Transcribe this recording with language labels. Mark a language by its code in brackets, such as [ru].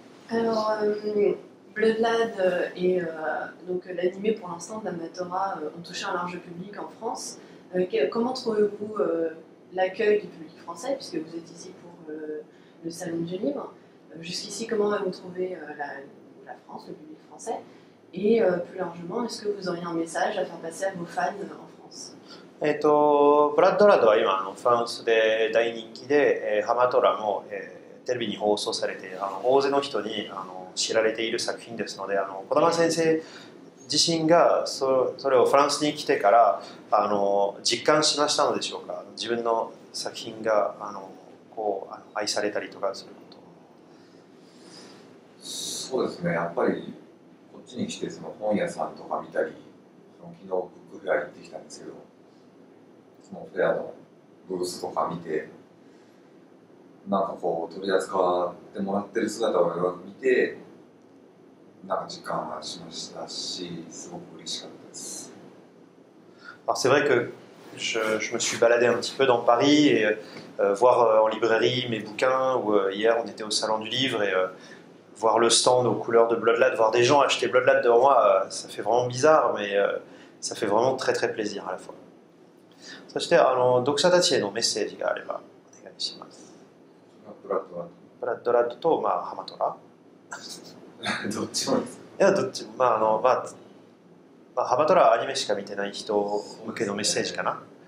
[fr] Alors, Bloodlad et donc l'animé pour l'instant d'Amatora ont touché un large public en France. Comment trouvez-vous l'accueil du public français, puisque vous êtes ici pour le Salon du Livre? Jusqu'ici, comment avez-vous trouvé la France, le public français? Et plus largement, est-ce que vous auriez un message à faire passer à vos fans en France? [ja] ブラッドラッドは今フランスで大人気で、ハマトラも、テレビに放送されて大勢の人に知られている作品ですので、児玉先生自身がそれをフランスに来てから実感しましたのでしょうか。自分の作品がこう愛されたりとかすること。そうですね、やっぱりこっちに来てその本屋さんとか見たり、昨日ブックフェア行ってきたんですけど、そのフェアのブースとか見て、なんかこう取り扱ってもらってる姿を見て、なんか実感はしましたし、すごく嬉しかったです。 [fr] Alors c'est vrai que je me suis baladé un petit peu dans Paris et voir en librairie mes bouquins, ou hier on était au Salon du Livre et voir le stand aux couleurs de Bloodlad, voir des gens acheter Bloodlad devant moi, ça fait vraiment bizarre, mais ça fait vraiment très très plaisir à la fois. [ja] そして読者たちへのメッセージがあればお願いします。ブラッドラッドと、まあ、ハマトラどっちもですか？いや、どっちも、ハマトラはアニメしか見てない人向けのメッセージかな。